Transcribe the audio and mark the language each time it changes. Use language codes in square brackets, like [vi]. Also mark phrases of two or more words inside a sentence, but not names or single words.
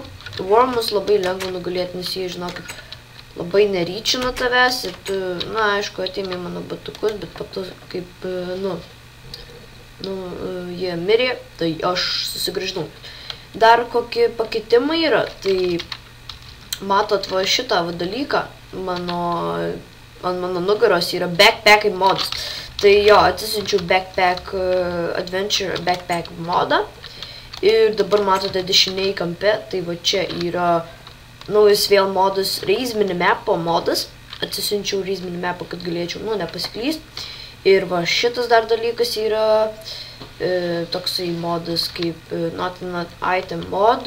[lt] Wormus labai lengva nugalėti, nes jie, žinokit, labai neryčina tavęs ir tu, aišku, atėmė mano batukus, bet po to, kaip, jie mirė, tai aš susigrįždau. Dar kokie pakeitimai yra, tai matot va šitą dalyką, ant mano nugaros yra backpacking modas. Tai jo, atsisinčiau backpack adventure backpack modą ir dabar matote dešiniai kampe, tai va čia yra naujas vėl modas Raise Minimapo modas. Atsisinčiau Raise Minimapo, kad galėčiau, nepasiklyst. Ir va šitas dar dalykas yra toksai modas kaip Not Item mod.